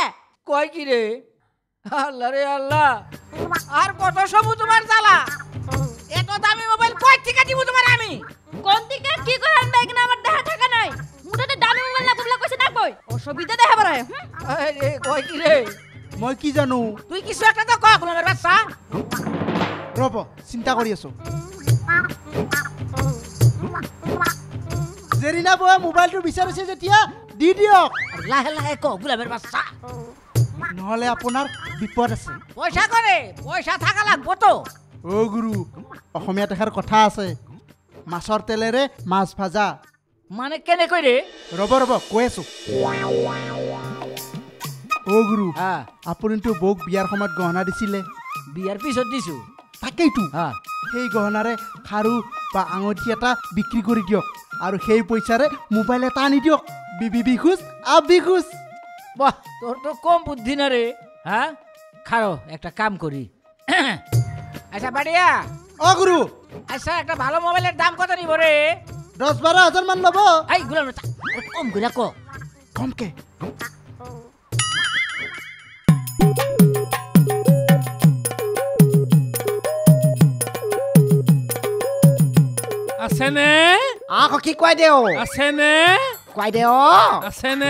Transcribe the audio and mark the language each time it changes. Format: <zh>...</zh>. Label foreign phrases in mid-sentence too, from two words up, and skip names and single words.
<bn>কই কি রে আল্লাহ রে আল্লাহ আর কত সবু তোমার জ্বালা এত দামি মোবাইল কই থেকে দিব তোমার আমি কোন দিকে কি করে আনবে কিনা আমার দেখা টাকা নাই মুটাতে দামি মোবাইল না বললা কইছে নাকবো অসুবিধা দেখা পারে আরে কই কি রে</bn> <as>মই কি জানো</as> <bn>তুই কিছু একটা তো কও গুলামের বাচ্চা</bn> <as>ৰব চিন্তা কৰি আছো জেৰিনা বয়া মোবাইলটো বিচাৰিছে যেতিয়া দি দিয়ক</as> <bn>লাহে লাহে কও গুলামের বাচ্চা</bn> <as>নহলে আপোনাৰ বিপদ আছে</as> <bn>পয়সা থাকা লাগবো তো</bn> <as>ও গুরু অসমীয়াত এষাৰ কথা আছে মাছৰ তেলেৰে মাছ ভাজা</as> <bn>মানে কেনে কই রে</bn> <as>ৰব কৈ আছো ও গুরু আপুনিতো বৌক বিয়াৰ সময়ত গহনা দিছিলে বিয়াৰ পিছত দিছো তাকেইতো সেই গহনাৰে খাৰু বা আঙঠি এটা বিক্ৰী কৰি দিয়ক আৰু সেই পইচাৰে মোবাইল এটা আনি দিয়ক</as> <hi>बीवी ख़ुश अभी ख़ुश</hi> <bn>বাহ তোর তো কম বুদ্ধি না রে হ্যাঁ খারো একটা কাম করি আচ্ছা বাড়িয়া</bn> <as>ও গুরু</as> <bn>আচ্ছা একটা ভালো মোবাইলের দাম কত নিব রে</bn> <as>10-12 হাজার মান লব</as> <bn>এই গুলাম কম করে কো কমকে</bn> <as>আছেনে আকৌ কি কয় দেও আছেনে কয় দেও আছেনে</as>